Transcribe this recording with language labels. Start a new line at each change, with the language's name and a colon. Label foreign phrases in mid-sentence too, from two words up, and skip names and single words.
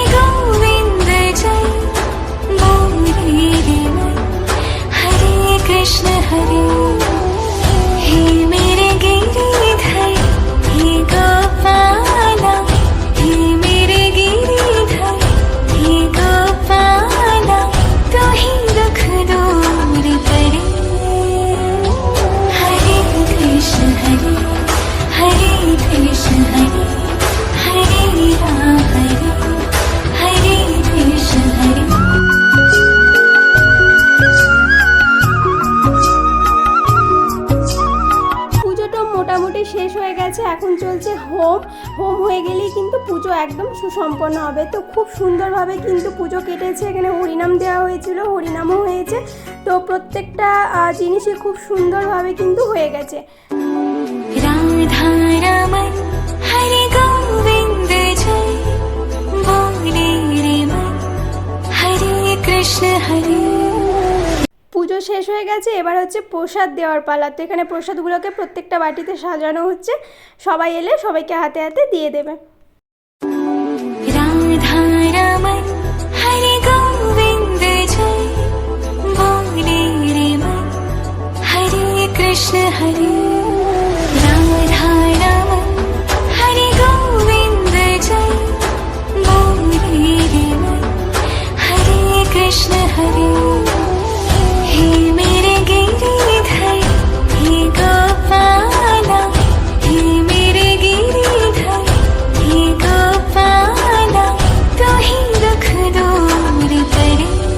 Hindi: गोविंद जय बोले रे मन हरे कृष्ण हरे हे मेरे गिरिधर हे गोपाला हे मेरे गिरिधर हे गोपाला तो ही दुख दूर करे हरे कृष्ण हरे कृष्ण हरे हरे राम हरे कृष्ण हरे
Bangla: পুজোটা মোটামুটি শেষ হয়ে গেছে, এখন চলছে হোম। হোম হয়ে গেলেই কিন্তু পুজো একদম সুসম্পন্ন হবে। তো খুব সুন্দরভাবে কিন্তু পুজো কেটেছে, এখানে হরিনাম দেওয়া হয়েছিল, হরিনামও হয়েছে। তো প্রত্যেকটা জিনিসই খুব সুন্দরভাবে কিন্তু হয়ে গেছে।
Hindi: राधा रमण हरे गोविंद जय बोले रे मन हरे कृष्ण हरे
Bangla: পুজো শেষ হয়ে গেছে, এবার হচ্ছে প্রসাদ দেওয়ার পালা। তো এখানে প্রসাদগুলোকে প্রত্যেকটা বাটিতে সাজানো হচ্ছে, সবাই এলে সবাইকে হাতে হাতে দিয়ে দেবে।
Hindi: राधा रमण हरे गोविंद जय बोले रे मन हरे कृष्ण हरे राधा रमण हरे गोविंद जय बोले रे मन हरे कृष्ण हरे हे मेरे गिरिधर हे गोपाला हे मेरे गिरिधर हे गोपाला तो ही दुख दूर करे